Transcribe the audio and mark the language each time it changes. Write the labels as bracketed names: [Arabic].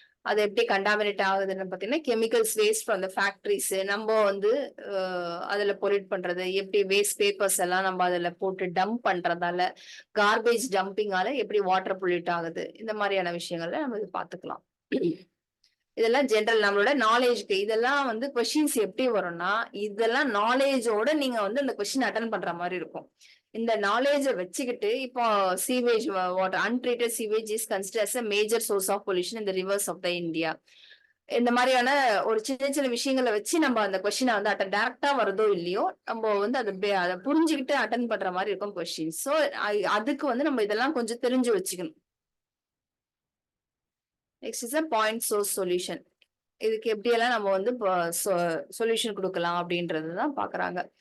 [Tamil] அது எப்படி கண்டாமினேட் ஆகுதுன்னு பாத்தீங்கன்னா chemicals waste from the factories நம்ம வந்து அதுல பொல்யூட் பண்றது, எப்படி வேஸ்ட் பேப்பர்ஸ் எல்லாம் நம்ம அதுல போட்டு டம்ப் பண்றதால, கார்பேஜ் டம்பிங்கால எப்படி வாட்டர் பொல்யூட் ஆகுது, இந்த மாதிரியான விஷயங்கள்ல நம்ம இது பாத்துக்கலாம். இதெல்லாம் ஜென்ரல் நம்மளோட நாலேஜ்க்கு. இதெல்லாம் வந்து கொஸ்டின்ஸ் எப்படி வரும்னா இதெல்லாம் நாலேஜோட நீங்க வந்து அந்த கொஸ்டின் அட்டன் பண்ற மாதிரி இருக்கும். இந்த நாலேஜை வச்சுக்கிட்டு இப்போ [English] Sewage water, untreated sewage is considered as a major source of pollution in the rivers of the India. [Tamil] இந்த மாதிரியான ஒரு சின்ன சின்ன விஷயங்களை வச்சு நம்ம அந்த கொஸ்டினை வந்து டைரக்டா வருதோ இல்லையோ நம்ம வந்து அதை புரிஞ்சுக்கிட்டு அட்டன் பண்ற மாதிரி இருக்கும் கொஸ்டின். ஸோ அதுக்கு வந்து நம்ம இதெல்லாம் கொஞ்சம் தெரிஞ்சு வச்சுக்கணும். Next is point source solution. இதுக்கு எப்படியெல்லாம் நம்ம வந்து சொல்யூஷன் கொடுக்கலாம் அப்படின்றதுதான் பாக்குறாங்க.